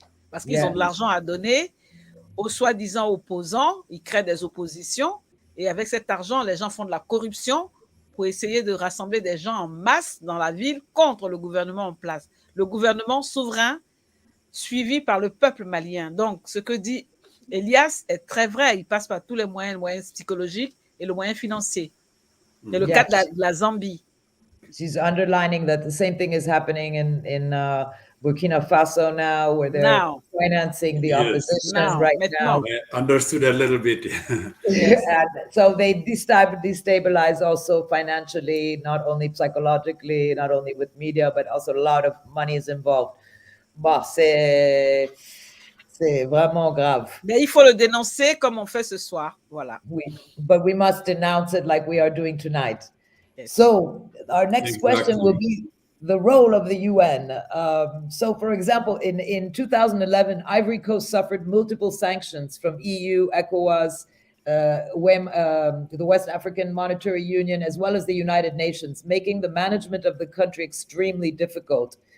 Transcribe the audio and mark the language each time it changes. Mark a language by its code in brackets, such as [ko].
[fr] Parce qu'ils ont de l'argent à donner aux soi-disant opposants, ils créent des oppositions, et avec cet argent, les gens font de la corruption pour essayer de rassembler des gens en masse dans la ville contre le gouvernement en place. Le gouvernement souverain suivi par le peuple malien. Donc, ce que dit Elias est très vrai. Il passe par tous les moyens psychologiques et le moyen financier. C'est le cas de la Zambie. [en] She's underlining that the same thing is happening in Burkina Faso now, where they're financing the opposition right now. I understood a little bit. And so they destabilize also financially, not only psychologically, not only with media, but also a lot of money is involved. [fr] Bon, c'est vraiment grave. Mais il faut le dénoncer comme on fait ce soir. Voilà. Oui, [en] but we must denounce it like we are doing tonight. Yes. So our next question will be, the role of the UN. So, for example, in 2011, Ivory Coast suffered multiple sanctions from EU, ECOWAS, the West African Monetary Union, as well as the United Nations, making the management of the country extremely difficult.